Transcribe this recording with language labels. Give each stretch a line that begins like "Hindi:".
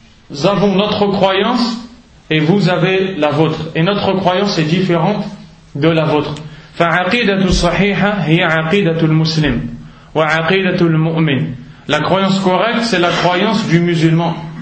French: Nous avons notre croyance et vous avez la vôtre. Et notre croyance est différente de la vôtre.
Arabic: فعقيدت الصحيحة هي عقيدة المسلم وعقيدة المؤمن.
French: La croyance correcte, c'est la croyance du musulman.